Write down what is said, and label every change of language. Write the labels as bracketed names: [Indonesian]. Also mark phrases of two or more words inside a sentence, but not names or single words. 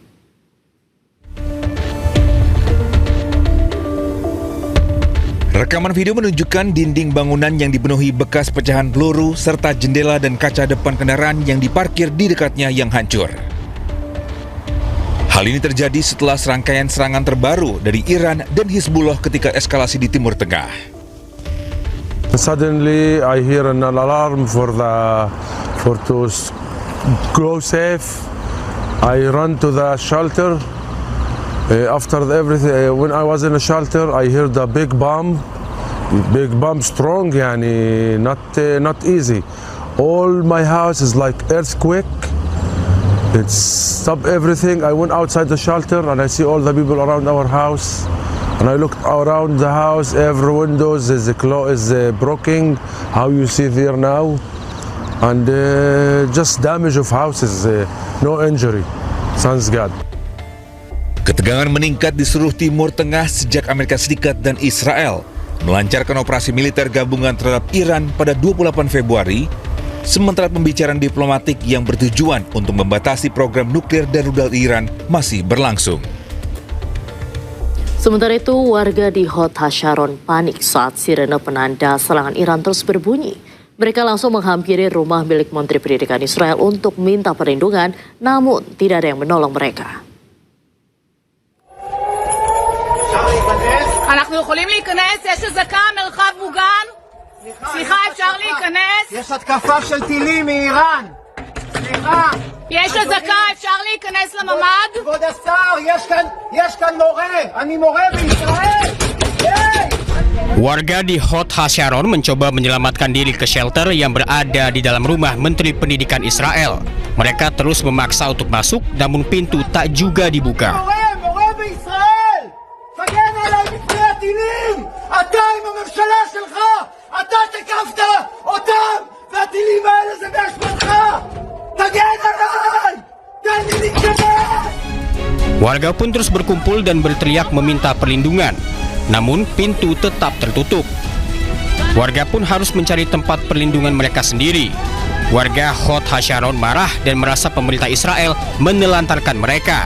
[Indonesian] Rekaman video menunjukkan dinding bangunan yang dipenuhi bekas pecahan peluru serta jendela dan kaca depan kendaraan yang diparkir di dekatnya yang hancur. Hal ini terjadi setelah serangkaian serangan terbaru dari Iran dan Hizbullah ketika eskalasi di Timur Tengah. [English] Suddenly I hear an alarm for to go safe. I run to the shelter. After everything, when I was in the shelter, I heard the big bomb strong, yani not easy. All my house is like earthquake. It stopped everything. I went outside the shelter and I see all the people around our house. And I looked around the house, every window is broken. How you see there now, and just damage of houses, no injury. Thanks God. [Indonesian] Ketegangan meningkat di seluruh Timur Tengah sejak Amerika Serikat dan Israel melancarkan operasi militer gabungan terhadap Iran pada 28 Februari, sementara pembicaraan diplomatik yang bertujuan untuk membatasi program nuklir dan rudal Iran masih berlangsung. Sementara itu, warga di Hod Hasharon panik saat sirene penanda serangan Iran terus berbunyi. Mereka langsung menghampiri rumah milik Menteri Pendidikan Israel untuk minta perlindungan, namun tidak ada yang menolong mereka. [Hebrew] אנחנו יכולים להיכנס? יש אזעקה, מרחב מוגן? סליחה, אפשר להיכנס? יש התקפה של טילים מאיראן. סליחה. יש אזעקה, אפשר להיכנס לממ"ד? כבוד השר, יש כאן מורה. אני מורה בישראל. [Indonesian] Warga di Hod HaSharon mencoba menyelamatkan diri ke shelter yang berada di dalam rumah Menteri Pendidikan Israel. Mereka terus memaksa untuk masuk, namun pintu tak juga dibuka. [Hebrew] מורה בישראל! תגן עליי מפני הטילים! אתה עם הממשלה שלך! אתה תקפת אותם! והטילים האלה זה באשמתך! תגן עליי! תן לי להתקדם! [Indonesian] Warga pun terus berkumpul dan berteriak meminta perlindungan. Namun pintu tetap tertutup. Warga pun harus mencari tempat perlindungan mereka sendiri. Warga Hod HaSharon marah dan merasa pemerintah Israel menelantarkan mereka.